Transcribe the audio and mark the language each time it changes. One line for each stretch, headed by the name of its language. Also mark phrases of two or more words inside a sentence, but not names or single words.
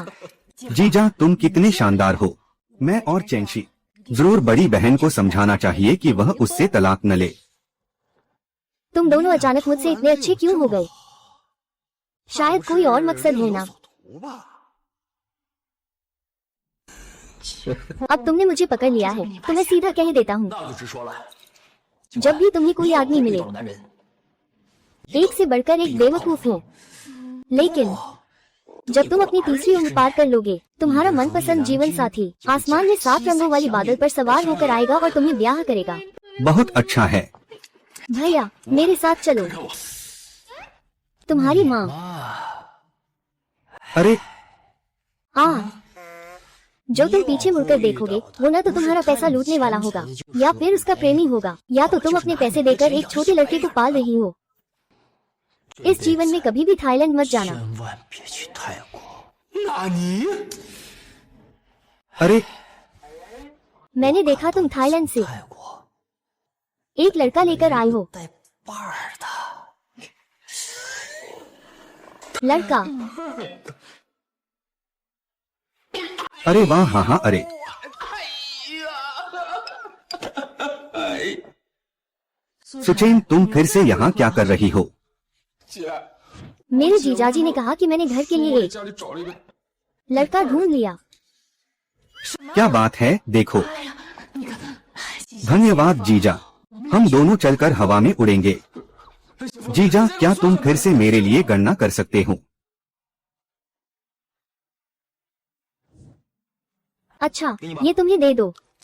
Hindi: जीजा, तुम कितने शानदार हो। मैं और चैंशी जरूर बड़ी बहन को समझाना चाहिए कि वह उससे तलाक न ले। तुम दोनों अचानक मुझसे इतने अच्छे क्यों हो गए? शायद कोई और मकसद है ना। अब तुमने मुझे पकड़ लिया है तो मैं सीधा कह देता हूँ,
Chinese: 那就直说了，
Hindi: जब भी तुम्हें कोई आदमी मिले
Chinese: 找男人，
Hindi: एक से बढ़कर एक बेवकूफ है, लेकिन जब तुम अपनी तीसरी उम्र पार कर लोगे, तुम्हारा मनपसंद जीवन साथी आसमान में 7 रंगों वाली बादल पर सवार होकर आएगा और तुम्हें ब्याह करेगा। बहुत अच्छा है। भैया मेरे साथ चलो। तुम्हारी माँ। अरे जो तुम पीछे मुड़कर देखोगे वो न तो तुम्हारा पैसा लूटने वाला होगा या फिर उसका प्रेमी होगा, या तो तुम अपने पैसे देकर एक छोटे लड़के को पाल रही हो। इस जीवन में कभी भी थाईलैंड मत जाना।
Chinese: 千万别去泰国。那你
Hindi: अरे मैंने देखा तुम थाईलैंड से
Chinese: 泰国
Hindi: एक लड़का लेकर आए हो।
Chinese: 带伴儿的，
Hindi: लड़का? अरे वाह, हाँ हाँ, अरे सुचेन तुम फिर से यहाँ क्या कर रही हो?
Chinese: 姐，
Hindi: मेरे जीजाजी ने कहा कि मैंने घर के लिए एक
Chinese: 家里找了一个，
Hindi: लड़का ढूंढ लिया। क्या बात है, देखो। धन्यवाद जीजा, हम दोनों चलकर हवा में उड़ेंगे। जीजा क्या तुम फिर से मेरे लिए गणना कर सकते हो? अच्छा ये तुम्हें दे दो।